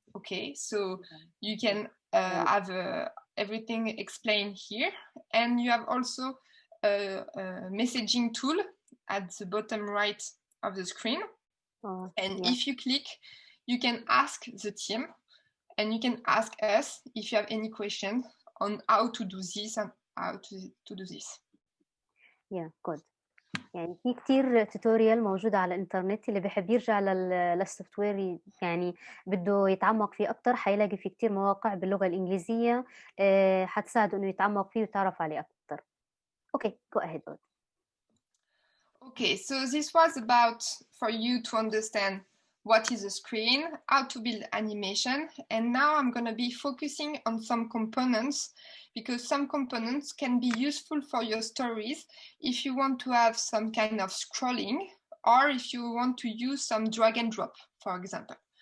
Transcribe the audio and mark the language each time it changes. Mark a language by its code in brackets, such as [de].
[en] Okay, so you can have everything explained here, and you have also a messaging tool at the bottom right of the screen. If you click, you can ask the team, and you can ask us if you have any questions on how to do this and how to do this. Yeah, good. [ar] يعني في كتير توتوريال موجودة على الإنترنت، اللي بحب يرجع للسوفت وير يعني بده يتعمق فيه أكتر حيلاقي في كتير مواقع باللغة الإنجليزية حتساعده إنه يتعمق فيه ويتعرف عليه أكتر. [en] Okay, go ahead. Okay, so this was about for you to understand what is a screen, how to build animation, and now I'm going to be focusing on some components, because some components can be useful for your stories if you want to have some kind of scrolling, or if you want to use some drag and drop, for example.